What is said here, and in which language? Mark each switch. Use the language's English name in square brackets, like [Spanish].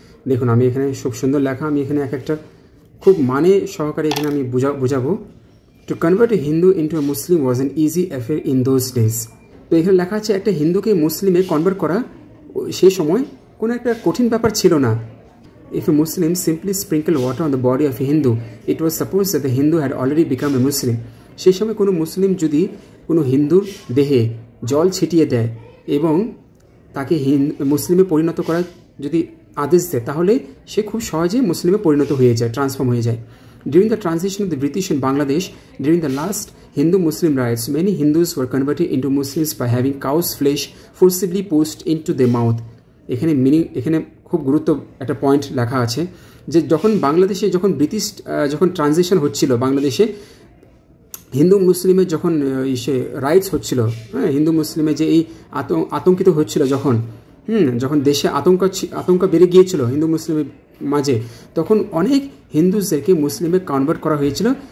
[Bangla] দেখুন আমি এখানে খুব সুন্দর লেখা, আমি এখানে এক একটা খুব মানে সহকারে এখানে আমি বুঝাবো। [English] To convert a Hindu into a Muslim was an easy affair in those days. [Bangla] তো এখানে লেখা আছে একটা হিন্দুকে মুসলিমে কনভার্ট করা সেই সময় কোনো একটা কঠিন ব্যাপার ছিল না। [English] If a Muslim simply sprinkled water on the body of a Hindu, it was supposed that the Hindu had already become a Muslim. [Bangla] সেই সময় কোনো মুসলিম যদি কোনো হিন্দুর দেহে জল ছিটিয়ে দেয় এবং তাকে মুসলিমে পরিণত করার যদি আদেশ দেয়, তাহলে সে খুব সহজে মুসলিমে পরিণত হয়ে যায়, ট্রান্সফর্ম হয়ে যায়। [English] During the transition of the British in Bangladesh, during the last Hindu-Muslim riots, many Hindus were converted into Muslims by having cow's flesh forcibly pushed into their mouth. [Bangla] এখানে খুব গুরুত্ব একটা পয়েন্ট লেখা আছে যে যখন বাংলাদেশে যখন ট্রানজিশন হচ্ছিল, বাংলাদেশে হিন্দু মুসলিমের যখন রাইটস হচ্ছিল, হ্যাঁ, হিন্দু মুসলিমে যে এই আতঙ্কিত হচ্ছিল, যখন দেশে আতঙ্ক বেড়ে গিয়েছিল হিন্দু মুসলিমের মাঝে, তখন অনেক হিন্দুদেরকে মুসলিমে কনভার্ট করা হয়েছিল।